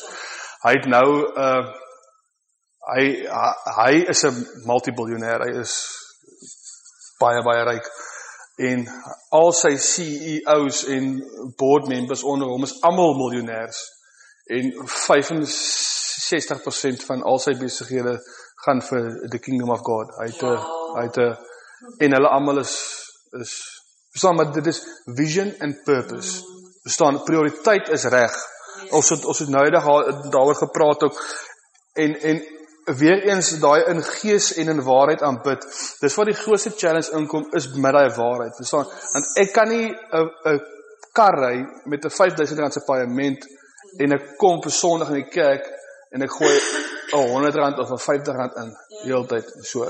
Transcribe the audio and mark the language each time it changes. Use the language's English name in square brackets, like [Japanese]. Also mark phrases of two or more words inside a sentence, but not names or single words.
[Afrikaans] Hy het nou, hy is 'n multibiljonair, hy is baie, baie ryk, en al sy CEO's en [English] board members [Afrikaans] onder hom is almal miljonairs, en 65% van al sy besighede gaan vir [English] the kingdom of God. [Afrikaans] En hulle almal is verstaan, maar dit is [English] vision and purpose. [Afrikaans] Verstaan, prioriteit is reg. Ons het nou daaroor gepraat ook, en weer eens daai in gees en in waarheid aanbid. Dis wat die grootste challenge inkom, is met daai waarheid. Verstaan, want ek kan nie 'n kar ry met 'n R5,000 se paaiement, en ek kom vir Sondag in die kerk, en ek gooi R100 of R50 in, die hele tyd, so.